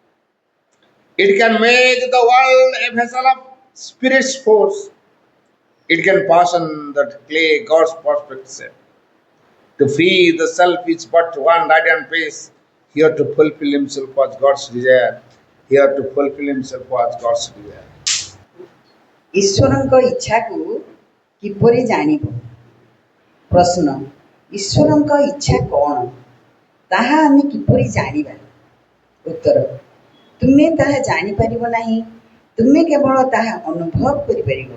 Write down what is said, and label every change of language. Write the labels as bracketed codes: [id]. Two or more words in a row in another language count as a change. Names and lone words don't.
[en] It can make the world a vessel of spirit's force. It can fashion the clay God's perfect shape. To free the self is but one radiant face. Here to fulfill himself was God's desire. Here to fulfill himself was God's desire. [or] ଈଶ୍ୱରଙ୍କ ଇଚ୍ଛାକୁ କିପରି ଜାଣିବ? ପ୍ରଶ୍ନ, ଈଶ୍ୱରଙ୍କ ଇଚ୍ଛା କ'ଣ? ତାହା ଆମେ କିପରି ଜାଣିବା? ଉତ୍ତର, ତୁମେ ତାହା ଜାଣିପାରିବ ନାହିଁ। ତୁମେ କେବଳ ତାହା ଅନୁଭବ କରିପାରିବ।